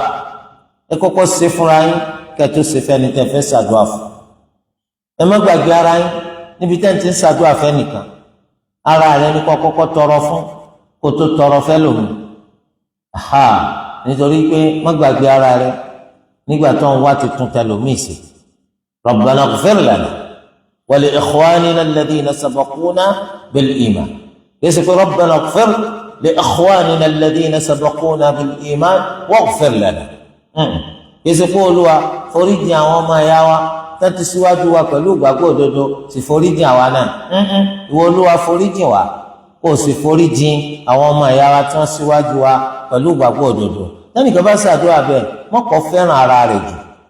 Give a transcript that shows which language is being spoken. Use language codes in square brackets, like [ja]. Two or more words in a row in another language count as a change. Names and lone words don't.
[yo] Ẹ kọ́kọ́ ṣe fúnra yín kẹ́ tó ṣe fẹ́ni tẹ́ fẹ́ ṣàdúrà fún. Ẹ má gbàgbé ara yín níbi tẹ́ ti ń ṣàdúrà fẹ́ nìkan. Ara rẹ ní kó kọ́kọ́ tọrọ fún kó tó tọrọ fẹ́ lòmí. Nítorí pé má gbàgbé ara rẹ nígbà tó ń wá ti tún tẹ lòmí sí. [ar] ربنا اغفر لنا ولإخواننا الذين سبقونا بالإيمان. [yo] Yẹ́sẹ̀ pé [ar] ربنا اغفر لإخواننا الذين سبقونا بالإيمان واغفر لنا. [yo] Yẹ́sẹ̀ pé Olúwa foríjì àwọn ọmọ ẹ̀yà wa tẹ́tí síwájú wa pẹ̀lú ìgbàgbọ́ òdodo sì foríjì àwa náà. Ìwọ Olúwa foríjì wa kó o sì foríjì àwọn ọmọ ẹ̀yà wa tí wọ́n síwájú wa pẹ̀lú ìgbàgbọ́ òdodo. Lẹ́nìkan bá ṣàdúrà bẹ́ẹ̀ mọ́kọ́ fẹ́ràn ara rẹ̀ jù.